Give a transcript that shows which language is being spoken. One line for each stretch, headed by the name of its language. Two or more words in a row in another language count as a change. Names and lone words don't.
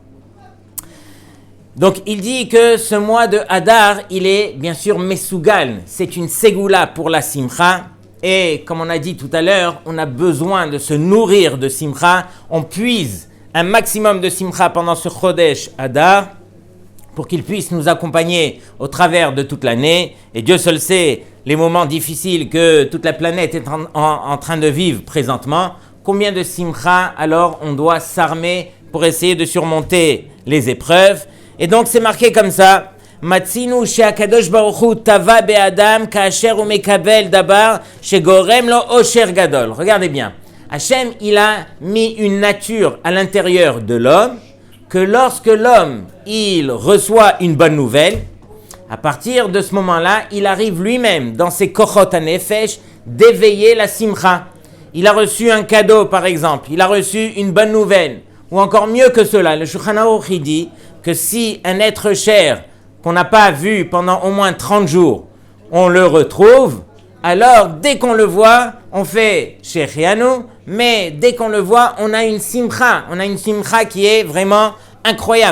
French: Donc il dit que ce mois de Adar, il est bien sûr Mesugal, c'est une Ségoula pour la Simcha, et comme on a dit tout à l'heure, on a besoin de se nourrir de Simcha, on puise un maximum de Simcha pendant ce Chodesh Adar, pour qu'il puisse nous accompagner au travers de toute l'année, et Dieu seul sait les moments difficiles que toute la planète est en train de vivre présentement. Combien de simcha alors on doit s'armer pour essayer de surmonter les épreuves? Et donc c'est marqué comme ça,
Hebrew: מצינו שהקדוש ברוך הוא טבע באדם כאשר הוא מקבל דבר שגורם לו אושר גדול.
French: Regardez bien, Hachem il a mis une nature à l'intérieur de l'homme, que lorsque l'homme il reçoit une bonne nouvelle, à partir de ce moment-là, il arrive lui-même dans ses
Hebrew: כוחות הנפש
French: d'éveiller la simcha. Il a reçu un cadeau, par exemple, il a reçu une bonne nouvelle, ou encore mieux que cela, le Shulchan Aruch dit que si un être cher qu'on n'a pas vu pendant au moins 30 jours, on le retrouve, alors dès qu'on le voit, on fait Shechianu, mais dès qu'on le voit, on a une simcha qui est vraiment incroyable.